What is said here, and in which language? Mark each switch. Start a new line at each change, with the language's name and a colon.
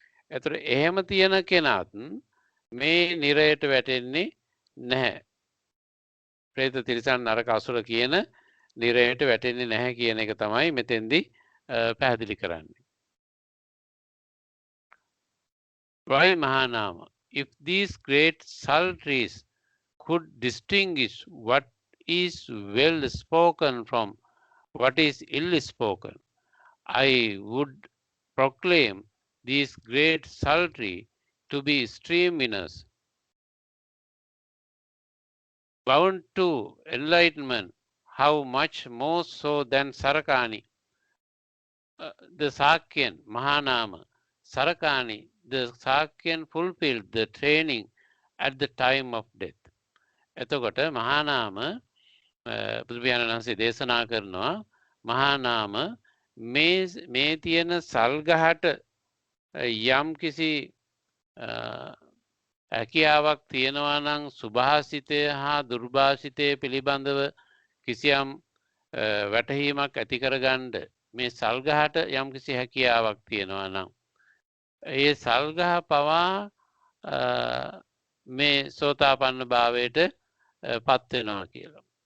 Sinhala: එතකොට එහෙම තියෙන කෙනාත් මේ නිරයට වැටෙන්නේ නැහැ. ප්‍රේත තිරිසන් නරක අසුර කියන නිරයට වැටෙන්නේ නැහැ කියන එක තමයි මෙතෙන්දී පැහැදිලි කරන්නේ.
English: Why Mahanama? If these great saltaries could distinguish what is well spoken from what is ill spoken, I would proclaim these great saltry to be stream winners, bound to enlightenment, how much more so than Sarakani, the Sakyan, Mahanama, Sarakani, the Sakyan fulfilled the training at the time of death.
Sinhala: එතකොට මහානාම බුදුපියාණන් වහන්සේ දේශනා කරනවා මහානාම මේ තියෙන සල්ගහට යම් කිසි හැකියාවක් තියෙනවා නම් සුභාසිතය හා දුර්භාසිතය පිළිබඳව කිසියම් වැටහීමක් ඇති කරගන්න මේ සල්ගහට යම් කිසි හැකියාවක් තියෙනවා නම් ඒ සල්ගහ පවා මේ සෝතාපන්න භාවයට පත් වෙනවා කියලා.